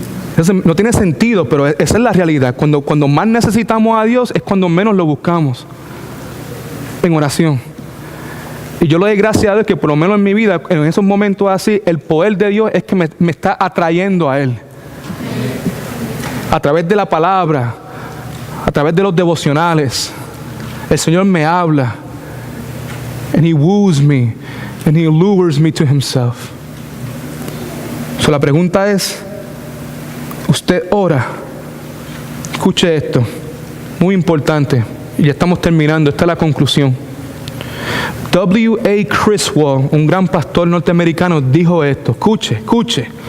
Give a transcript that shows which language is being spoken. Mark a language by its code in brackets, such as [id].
[es] Entonces, no tiene sentido, pero esa es la realidad. Cuando más necesitamos a Dios es cuando menos lo buscamos en oración. Y yo le doy gracias a Dios que por lo menos en mi vida, en esos momentos así, el poder de Dios es que me está atrayendo a Él. A través de la palabra, a través de los devocionales, el Señor me habla. [en] And He woos me, and He lures me to Himself. [es] So, la pregunta es, ¿usted ora? Escuche esto, muy importante. Y ya estamos terminando, esta es la conclusión. W.A. Criswell, un gran pastor norteamericano, dijo esto. Escuche.